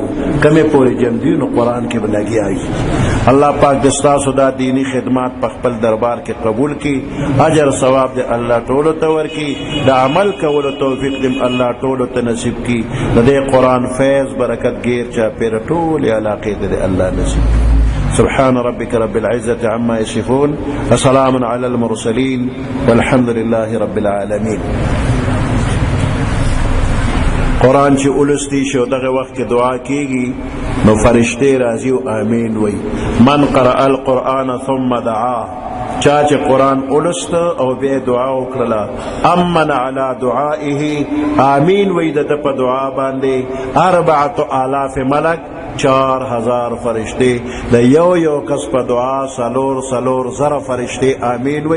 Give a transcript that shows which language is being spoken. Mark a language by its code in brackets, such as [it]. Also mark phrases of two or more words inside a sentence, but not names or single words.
[ps] کمې پورې جن دي نو قرآن کې به لګیایي. الله پاک د ستاسو دا دینی خدمات په خپل دربار کې قبول کړي، اجر ثواب دې الله ټولو ته ورکړي، د عمل کولو توفیق دې الله ټولو ته نصیب کړي. د دې قرآن فیض برکت غیر چا پیر ټولې علاقې دې الله نصیب کړي. [ar] سبحان ربك رب العزة عما يصفون وسلام على المرسلين والحمد لله رب العالمين. [ps] قرآن چې اولستی شو دغه وخت کې دعا کیږي نو فرشته راځي او امین وای. [ar] من قرأ القرآن ثم دعا، [ps] چا چې قرآن اولست او بیا دعا وکړه، [ar] امن علی دعائه، [ps] امین وای د په دعا باندې 4000 ملک، 4000 فرشتے، د یو کس په دعا سلور زر فرشتے امین وی.